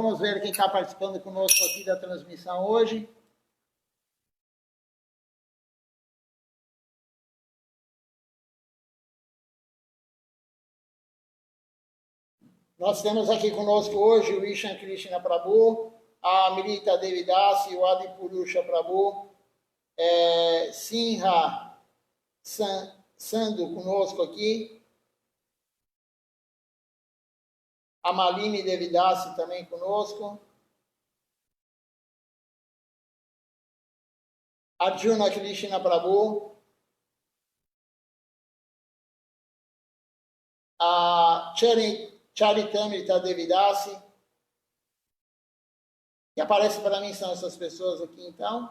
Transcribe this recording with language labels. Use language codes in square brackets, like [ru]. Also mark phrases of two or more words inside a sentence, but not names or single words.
[pt] ver quem está participando conosco aqui da transmissão hoje. Nós temos aqui conosco hoje o Ishan Krishna Prabhu, a Amrita Devidasi, o Adi Purusha Prabhu, Sinha Sando conosco aqui, a Malini Devidasi também conosco, Arjuna Krishna Prabhu, a Charitamrita Devidasi, que aparece para mim são essas pessoas aqui então.